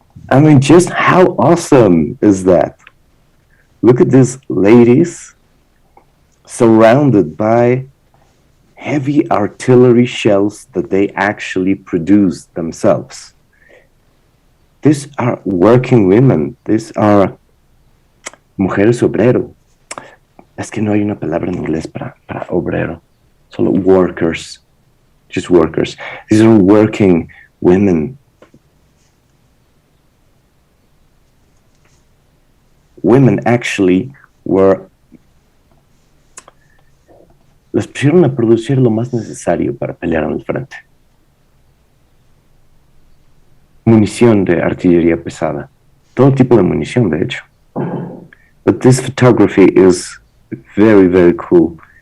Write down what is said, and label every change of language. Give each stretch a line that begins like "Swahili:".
English: I mean, just how awesome is that? Look at these ladies surrounded by heavy artillery shells that they actually produce themselves. These are working women. These are
Spanish: mujeres obrero. Es que no hay una palabra en inglés para obrero.
English: Solo workers. Just workers. These are working women. Women actually were...
Spanish: Les pusieron a producir lo más necesario para pelear en el frente. Munición de artillería pesada. Todo tipo de munición, de hecho.
English: But this photography is very, very cool.